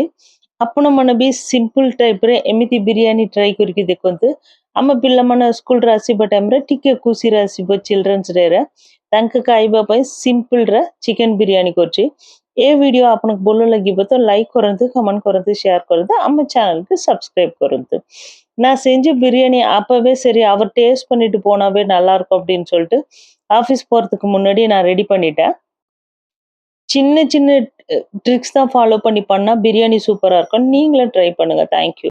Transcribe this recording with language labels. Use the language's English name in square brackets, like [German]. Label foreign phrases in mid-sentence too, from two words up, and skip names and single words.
[Odia] ଆପଣମାନେ ବି ସିମ୍ପଲ ଟାଇପରେ ଏମିତି ବିରିୟାନୀ ଟ୍ରାଏ କରିକି ଦେଖନ୍ତୁ। ଆମ ପିଲାମାନେ ସ୍କୁଲରେ ଆସିବା ଟାଇମରେ ଟିକେ ଖୁସିରେ ଆସିବ ଚିଲଡ୍ରେନ୍ସ ଡେରେ। ତାଙ୍କ ଖାଇବା ପାଇଁ ସିମ୍ପଲରେ ଚିକେନ ବିରିୟାନୀ କରୁଛି। ଏ ଭିଡ଼ିଓ ଆପଣଙ୍କୁ ଭଲ ଲାଗିବ ତ லைக் କରନ୍ତୁ, கமெண்ட் କରନ୍ତୁ, ஷேர் କରନ୍ତୁ, ଆମ [Tamil] சேனலுக்கு சப்ஸ்கிரைப் [Odia] କରନ୍ତୁ। [Tamil] நான் செஞ்ச பிரியாணி அப்பவே சரி அவர் டேஸ்ட் பண்ணிட்டு போனாவே நல்லா இருக்கும் அப்படின்னு சொல்லிட்டு ஆஃபீஸ் போறதுக்கு முன்னாடி நான் ரெடி பண்ணிட்டேன்। சின்ன சின்ன ட்ரிக்ஸ் தான் ஃபாலோ பண்ணி பண்ணா பிரியாணி சூப்பரா இருக்கும்। நீங்களும் ட்ரை பண்ணுங்க। [English] thank you.